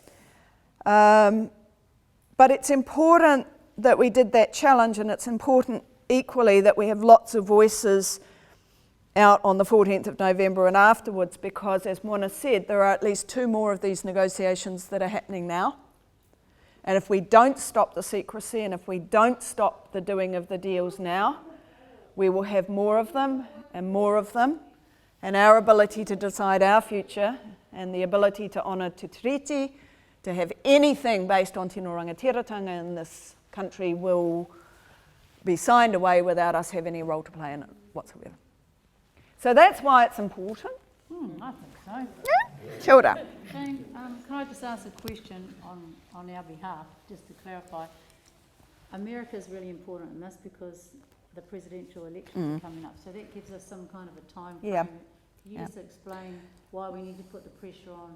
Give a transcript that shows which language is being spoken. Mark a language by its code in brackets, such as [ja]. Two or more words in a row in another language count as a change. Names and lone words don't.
[en] But it's important that we did that challenge, and it's important equally that we have lots of voices out on the 14th of November and afterwards, because as Moana said, there are at least 2 more of these negotiations that are happening now. And if we don't stop the secrecy, and if we don't stop the doing of the deals now, we will have more of them and more of them, and our ability to decide our future and the ability to honour [mi] te tiriti, [en] to have anything based on [mi] tino rangatiratanga [en] in this country will be signed away without us having any role to play in it whatsoever. So that's why it's important. I think so. Yeah. [mi] Kia ora. [en] Jane, can I just ask a question on our behalf, just to clarify? America is really important in this because the presidential elections are coming up, so that gives us some kind of a time frame. Yeah. Can you just explain why we need to put the pressure on?